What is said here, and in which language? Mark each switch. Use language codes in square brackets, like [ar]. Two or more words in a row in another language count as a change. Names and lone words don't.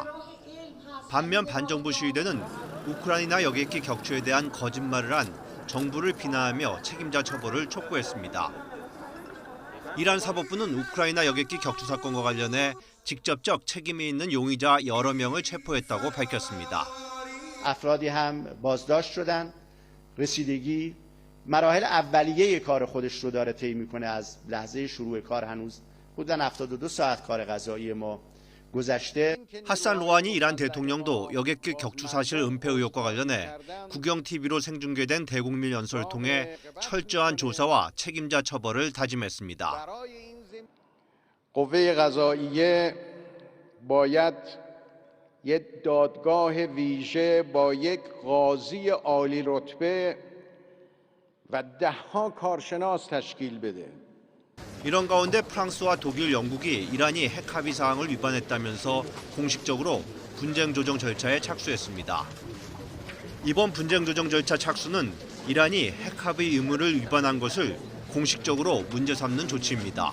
[ko] 반면 반정부 시위대는 우크라이나 여객기 격추에 대한 거짓말을 한 정부를 비난하며 책임자 처벌을 촉구했습니다. 이란 사법부는 우크라이나 여객기 격추 사건과 관련해 직접적 책임이 있는 용의자 여러 명을 체포했다고 밝혔습니다. [fa] افرادی هم بازداشت شدن. رسیدگی مراحل اولیه کار خودش رو داره طی میکنه. از لحظه شروع کار هنوز حدود 72 ساعت کار قضایی ما گذشته. [ko] 하산 로하니 이란 대통령도 여객기 격추 사실 은폐 의혹과 관련해 국영 TV로 생중계된 대국민 연설을 통해 철저한 조사와 책임자 처벌을 다짐했습니다. [fa] قوه قضاییه باید یک دادگاه ویژه با یک قاضی عالی رتبه و ده‌ها کارشناس تشکیل بده. [ko] 이런 가운데 프랑스와 독일, 영국이 이란이 핵 합의 사항을 위반했다면서 공식적으로 분쟁 조정 절차에 착수했습니다. 이번 분쟁 조정 절차 착수는 이란이 핵 합의 의무를 위반한 것을 공식적으로 문제 삼는 조치입니다.